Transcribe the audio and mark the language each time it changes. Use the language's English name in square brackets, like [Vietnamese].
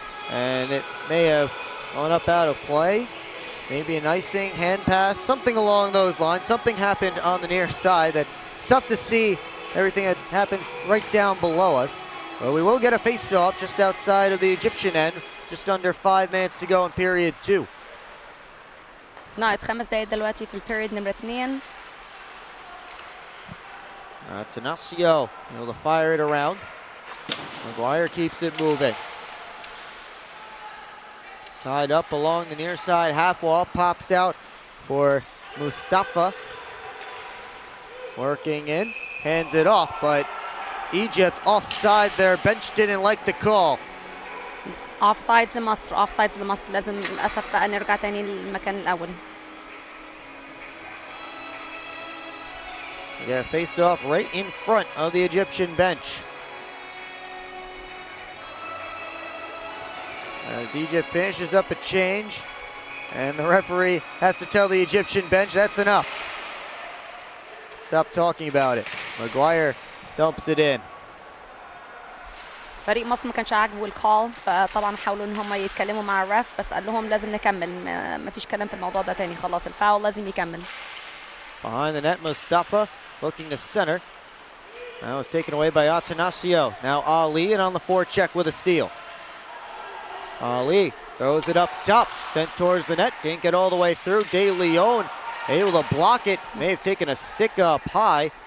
[English] And it may have gone up out of play. Maybe an icing, hand pass, something along those lines. Something happened on the near side that it's tough to see everything that happens right down below us. But we will get a face-off just outside of the Egyptian end. Just under 5 minutes to go in period 2. [Arabic] ناقص 5 دقايق دلوقتي في البيريد نمرة 2. [English] Tenacio able to fire it around. Maguire keeps it moving. Tied up along the near side half wall, pops out for Mustafa. Working in, hands it off, but Egypt offside. Their bench didn't like the call. [Arabic] اوفسايد لمصر، اوفسايد لمصر، لازم للاسف بقى نرجع تاني للمكان الاول. [English] We got a face off right in front of the Egyptian bench. As Egypt finishes up a change, and the referee has to tell the Egyptian bench that's enough. Stop talking about it. Maguire dumps it in. [Arabic] فريق مصر ما كانش عاجبه الكول، فطبعا حاولوا ان هم يتكلموا مع الرef، بس قال لهم لازم نكمل، ما فيش كلام في الموضوع ده تاني، خلاص الفاول لازم يكمل. [English] Behind the net, Mustafa looking to center. That was taken away by Atanasio. Now Ali, and on the forecheck with a steal. Ali throws it up top, sent towards the net, didn't get all the way through. De Leon able to block it, may have taken a stick up high.